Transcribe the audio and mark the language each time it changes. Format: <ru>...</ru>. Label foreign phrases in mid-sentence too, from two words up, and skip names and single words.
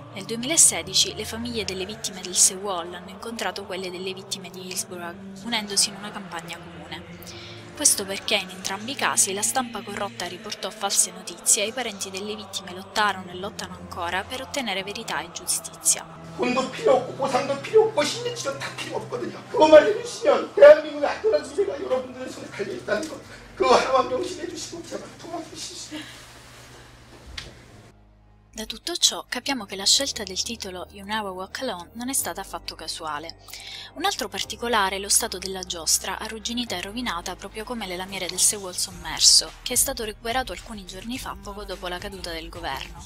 <it>Nel 2016 le famiglie delle vittime del Sewol hanno incontrato quelle delle vittime di Hillsborough, unendosi in una campagna comune. Questo perché in entrambi i casi la stampa corrotta riportò false notizie e i parenti delle vittime lottarono e lottano ancora per ottenere verità e giustizia.</it> <ko>돈도 필요 없고 보상도 필요 없고 신뢰치료 다 필요 없거든요. 그것만 해주시면 대한민국의 안전한 미래가 여러분들의 손에 달려있다는 것 그거 하나만 명심해 주시고 제발 도와주시죠.</ko> <it>Da tutto ciò capiamo che la scelta del titolo You Never Walk Alone non è stata affatto casuale. Un altro particolare è lo stato della giostra, arrugginita e rovinata proprio come le lamiere del Sewol sommerso, che è stato recuperato alcuni giorni fa poco dopo la caduta del governo.</it>